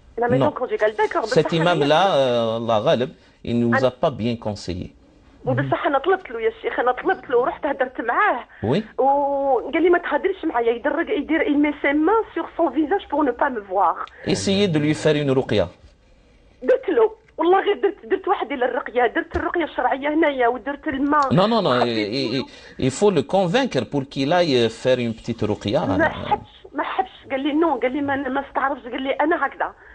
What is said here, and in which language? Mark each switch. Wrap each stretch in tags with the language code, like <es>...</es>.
<fr>La maison conjugale, d'accord. Cet imam-là, Allah ghalib, il ne nous a pas bien conseillé.</fr> <ar>وبصح انا طلبت له يا شيخ طلبت له ورحت هدرت معاه وي وقال لي ما تهدرش معايا يدير</ar> <fr>il met ses mains sur son visage pour ne pas me voir. Essayez de lui faire une ruqya.</fr> <ar>قلت له والله غير درت واحد ديال الرقيه درت الرقيه الشرعيه هنايا ودرت الماء.</ar> <fr>Non il faut le convaincre pour qu'il aille faire une petite ruqya.</fr> <ar>ما حبش قال لي نو قال لي ما استعرفش قال لي انا هكذا.</ar>